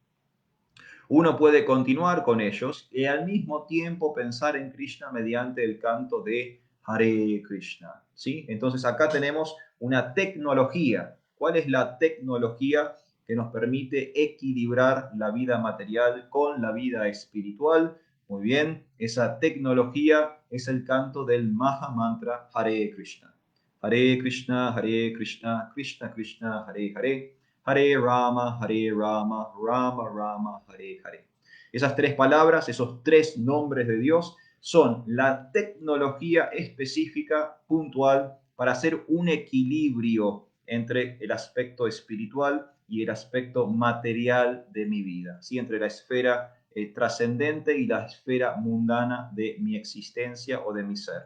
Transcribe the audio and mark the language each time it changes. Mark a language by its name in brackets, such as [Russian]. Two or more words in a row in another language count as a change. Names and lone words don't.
[Spanish] Uno puede continuar con ellos y al mismo tiempo pensar en Krishna mediante el canto de Hare Krishna, ¿sí? Entonces acá tenemos una tecnología. ¿Cuál es la tecnología que nos permite equilibrar la vida material con la vida espiritual. Muy bien, esa tecnología es el canto del Maha Mantra Hare Krishna. [Sanskrit] Hare Krishna, Hare Krishna, Krishna Krishna, Hare Hare, Hare Rama, Rama Rama, Hare Hare. [Spanish] Esas tres palabras, esos tres nombres de Dios, son la tecnología específica, puntual, para hacer un equilibrio entre el aspecto espiritual y el aspecto material de mi vida, ¿sí? Entre la esfera trascendente y la esfera mundana de mi existencia o de mi ser.